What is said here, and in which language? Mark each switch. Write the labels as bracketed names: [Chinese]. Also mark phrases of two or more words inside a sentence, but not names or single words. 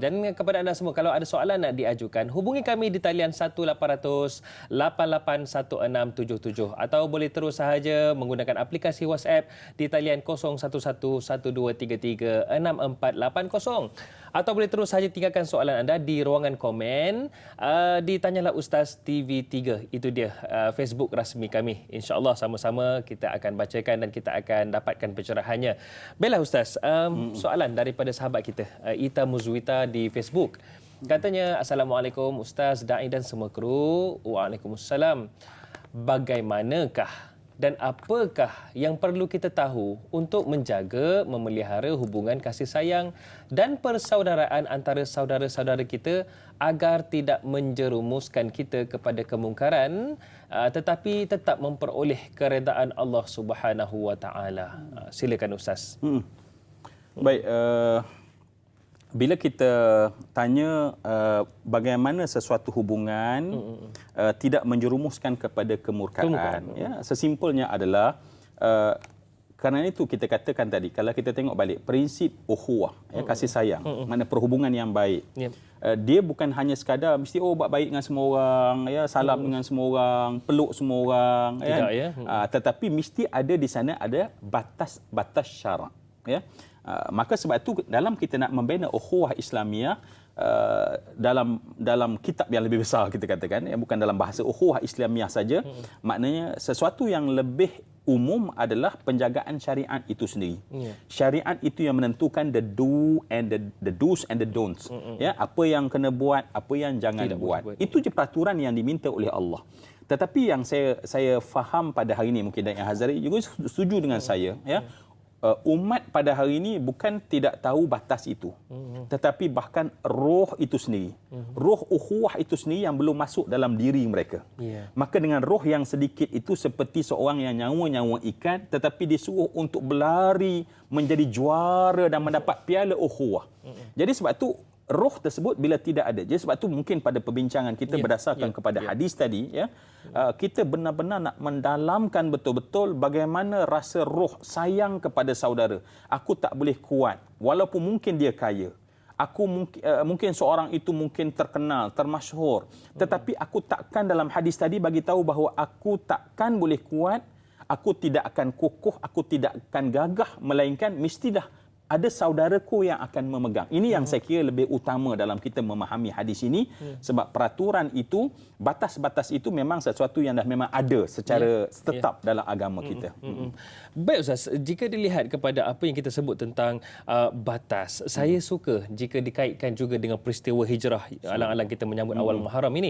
[Malay] Dan kepada anda semua, kalau ada soalan nak diajukan, hubungi kami di talian 1-800-881677 atau boleh terus sahaja menggunakan aplikasi WhatsApp di talian 0111-1233-6480 atau boleh terus sahaja tinggalkan soalan anda di ruangan komen di Tanyalah Ustaz TV3. Itu dia Facebook rasmi kami. InsyaAllah sama-sama kita akan bacakan dan kita akan dapatkan pencerahannya. Baiklah Ustaz, soalan daripada sahabat kita Ita Muzwita di Facebook. Katanya, Assalamualaikum Ustaz, Da'i dan semua kru. Waalaikumsalam. Bagaimanakah dan apakah yang perlu kita tahu untuk menjaga, memelihara hubungan kasih sayang dan persaudaraan antara saudara-saudara kita agar tidak menjerumuskan kita kepada kemungkaran tetapi tetap memperoleh keredaan Allah [Arabic] سبحانه وتعالى. [Malay] Silakan Ustaz. Baik, bila kita tanya bagaimana sesuatu hubungan tidak menjerumuskan kepada kemurkaan, ya, sesimpelnya adalah kerana itu kita katakan tadi, kalau kita tengok balik prinsip ukhuwah, ya, kasih sayang, mana perhubungan yang baik. Dia bukan hanya sekadar mesti buat baik dengan semua orang, ya, salam dengan semua orang, peluk semua orang, tidak, ya. Tetapi mesti ada di sana ada batas syarak, ya. Maka sebab itu dalam kita nak membina ukhuwah Islamiah dalam kitab yang lebih besar kita katakan, ya, bukan dalam bahasa ukhuwah Islamiah saja, maknanya sesuatu yang lebih umum adalah penjagaan syariat itu sendiri. Syariat itu yang menentukan [English] the do's and the don'ts. [Malay] Ya, apa yang kena buat, apa yang jangan buat. Itu je peraturan yang diminta oleh Allah. Tetapi yang saya faham pada hari ini, mungkin Da'i Hazari juga setuju dengan saya, ya. Umat pada hari ini bukan tidak tahu batas itu, tetapi bahkan roh itu sendiri, roh ukhuwah itu sendiri yang belum masuk dalam diri mereka. Maka dengan roh yang sedikit itu seperti seorang yang nyawa ikan, tetapi disuruh untuk berlari menjadi juara dan mendapat piala ukhuwah. Jadi sebab itu roh tersebut bila tidak ada. Jadi sebab itu mungkin pada perbincangan kita berdasarkan kepada hadis tadi, ya, kita benar-benar nak mendalamkan betul-betul bagaimana rasa roh sayang kepada saudara. Aku tak boleh kuat walaupun mungkin dia kaya. Aku mungkin seorang itu mungkin terkenal, termasyhur, tetapi aku takkan, dalam hadis tadi bagi tahu bahawa aku takkan boleh kuat, aku tidak akan kukuh, aku tidak akan gagah, melainkan mestilah ada saudaraku yang akan memegang. Ini yang saya kira lebih utama dalam kita memahami hadis ini, sebab peraturan itu, batas-batas itu memang sesuatu yang dah memang ada secara tetap dalam agama kita. Baik Ustaz, jika dilihat kepada apa yang kita sebut tentang batas, saya suka jika dikaitkan juga dengan peristiwa hijrah alang-alang kita menyambut awal Muharram ini.